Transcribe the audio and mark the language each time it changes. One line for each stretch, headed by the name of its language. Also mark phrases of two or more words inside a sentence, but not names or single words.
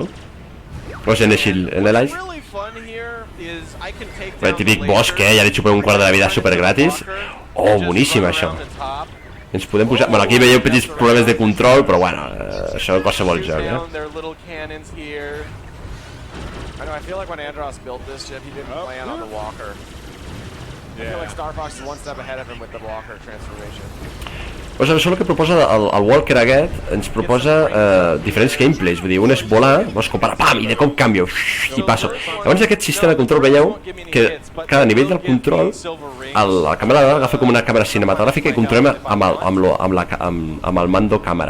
Catalan: O sigui, en l'Ice. El típic boss que ja li xupem un quart de la vida super gratis. Oh, boníssim això. Ens podem pujar... Bueno, aquí veieu petits problemes de control, però bueno, això és qualsevol joc, eh?
English: I feel like when Andros built this ship, he didn't plan on the walker. I feel like Star Fox is one step ahead of him with the walker transformation.
Catalan: Doncs això és el que proposa el Walker aquest, ens proposa diferents gameplays, vull dir, un és volar, vols comparar, pam, i de cop canvio, i passo. Llavors aquest sistema de control veieu que cada nivell del control, la càmera agafa com una càmera cinematogràfica i controlem amb el mando càmera.